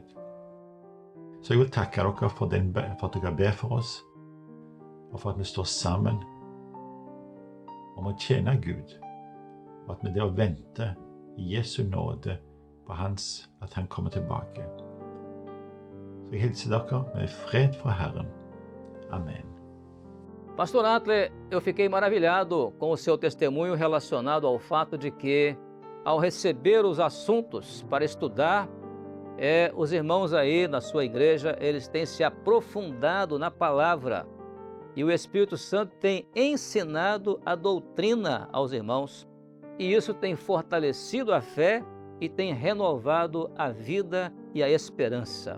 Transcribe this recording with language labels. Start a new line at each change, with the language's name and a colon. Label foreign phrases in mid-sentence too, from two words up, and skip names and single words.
Norwegian: Så jeg vil takke dere for at dere ber for oss, og for at vi står sammen om å tjene Gud, og at vi det å vente i Jesu nåde på at han kommer tilbake. Så jeg hilser dere med fred fra Herren.
Portuguese: Amém. Pastor Atle, eu fiquei maravilhado com o seu testemunho relacionado ao fato de que, ao receber os assuntos para estudar, os irmãos aí na sua igreja, eles têm se aprofundado na palavra e o Espírito Santo tem ensinado a doutrina aos irmãos, e isso tem fortalecido a fé e tem renovado a vida e a esperança.